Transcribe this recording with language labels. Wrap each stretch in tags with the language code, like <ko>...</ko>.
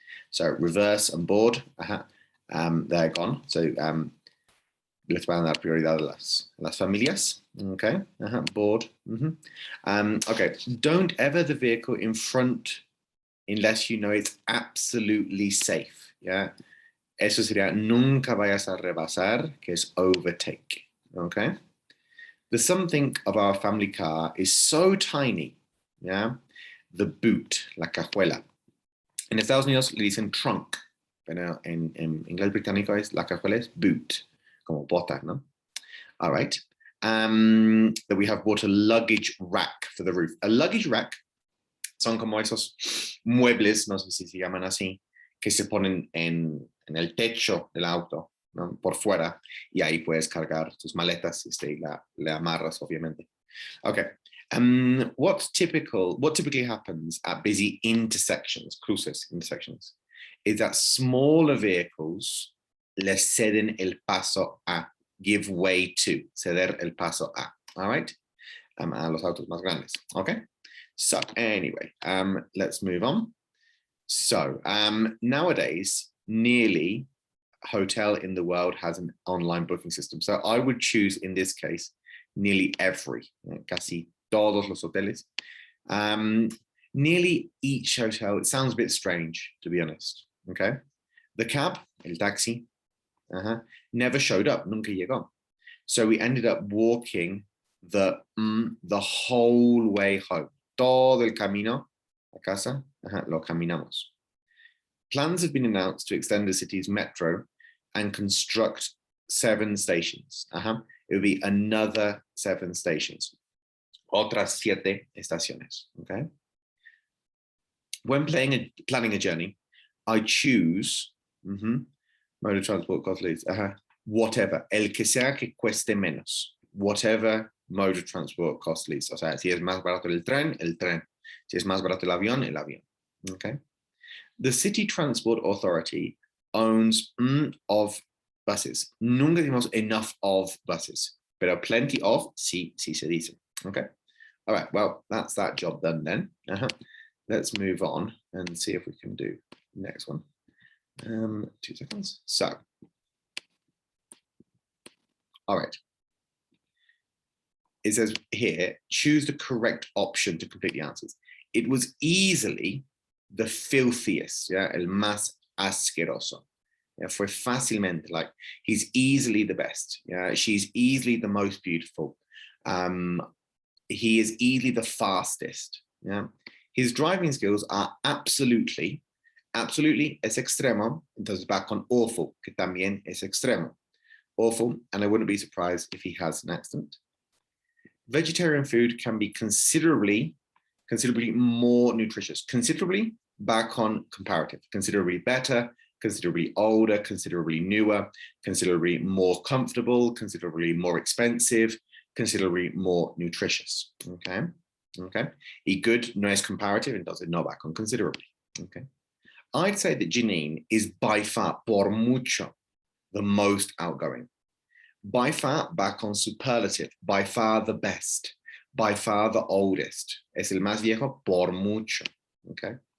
<en>So reverse and board, they're gone.</en> <es>So les van a dar prioridad a las familias, okay? Board.</es> <en>Okay, don't ever the vehicle in front unless you know it's absolutely safe, yeah?</en> <es>Eso sería nunca vayas a rebasar, que es overtake, okay?</es> <en>The something of our family car is so tiny, yeah? The boot,</en> <es>la cajuela. En Estados Unidos le dicen trunk, pero en inglés británico es la cajuela es boot, como bota, ¿no?</es> <en>All right. That we have bought a luggage rack for the roof.</en> <es>A luggage rack son como esos muebles, no sé si se llaman así, que se ponen en el techo del auto, ¿no? Por fuera, y ahí puedes cargar tus maletas y le amarras, obviamente.</es> <en>Okay. What typically happens at busy intersections,</en> <es>cruces,</es> <en>intersections, is that smaller vehicles</en> <es>le ceden el paso a,</es> <en>give way to,</en> <es>ceder el paso a,</es> <en>all right?</en> <es>A los autos más grandes, okay?</es> <en>So anyway, let's move on. So nowadays, nearly hotel in the world has an online booking system. So I would choose, in this case, nearly every,</en> <es>casi todos los hoteles.</es> <en>Nearly each hotel, it sounds a bit strange, to be honest, okay? The cab,</en> <es>el taxi,</es> <en>never showed up,</en> <es>nunca llegó.</es> <en>So we ended up walking the whole way home.</en> <es>Todo el camino a casa, lo caminamos.</es> <en>Plans have been announced to extend the city's metro and construct 7 stations. It would be another 7 stations.</en> <es>Otras 7 estaciones,</es> <en>okay? When planning a journey, I choose mode of transport cost least, whatever,</en> <es>el que sea que cueste menos,</es> <en>whatever mode of transport cost least.</en> <es>O sea, si es más barato el tren, el tren. Si es más barato el avión, okay?</es> <en>The City Transport Authority owns of buses.</en> <es>Nunca decimos</es> <en>enough of buses,</en> <es>pero</es> <en>plenty of,</en> <es>sí se dice, okay?</es> <en>All right, well, that's that job done then. Let's move on and see if we can do the next one. 2 seconds. So, all right. It says here, choose the correct option to complete the answers. It was easily the filthiest, yeah,</en> <es>el más asqueroso.</es> <en>Yeah,</en> <es>fue fácilmente,</es> <en>like he's easily the best. Yeah, she's easily the most beautiful. He is easily the fastest. Yeah, his driving skills are absolutely</en> <es>es extremo. Entonces va con awful, que también es extremo.</es> <en>Awful, and I wouldn't be surprised if he has an accident. Vegetarian food can be considerably more nutritious. Considerably, back on comparative. Considerably better, considerably older, considerably newer, considerably more comfortable, considerably more expensive, considerably more nutritious.</en> <es>Okay. Y good no es comparative, entonces no va con considerably. Okay.</es> <en>I'd say that Janine is by far,</en> <es>por mucho,</es> <en>the most outgoing. By far,</en> <es>va con</es> <en>superlative, by far the best, by far the oldest.</en> <es>Es el más viejo por mucho, okay?</es>